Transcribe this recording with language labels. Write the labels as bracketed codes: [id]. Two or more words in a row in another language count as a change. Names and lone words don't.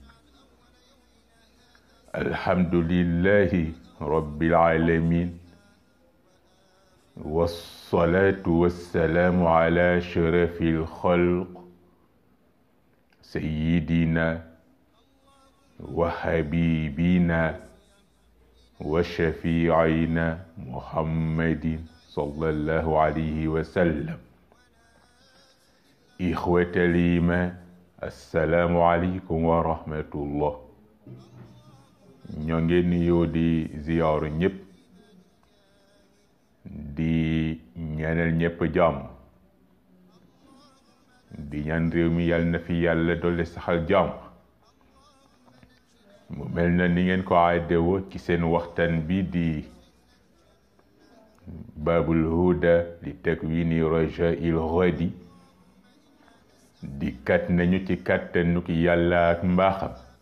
[ar] الحمد لله رب العالمين، والصلاة والسلام على شرف الخلق سيدنا وحبيبنا وشفيعنا محمد صلى الله عليه وسلم. إخوة الإيمان، السلام عليكم ورحمة الله. [wo] ñoo ngi nuyoo di ziyaaru ñëpp di ñaanal ñëpp jàmm, di ñaan réew mi yàlla na fi yàlla dolli saxal jàmm. mu mel na ni ngeen ko aadewoo ci seen waxtaan bi di Babul Huda li takwini Rajaa'il Ghadi di kat nañu ci kàttanuk yàlla ak mbaaxam.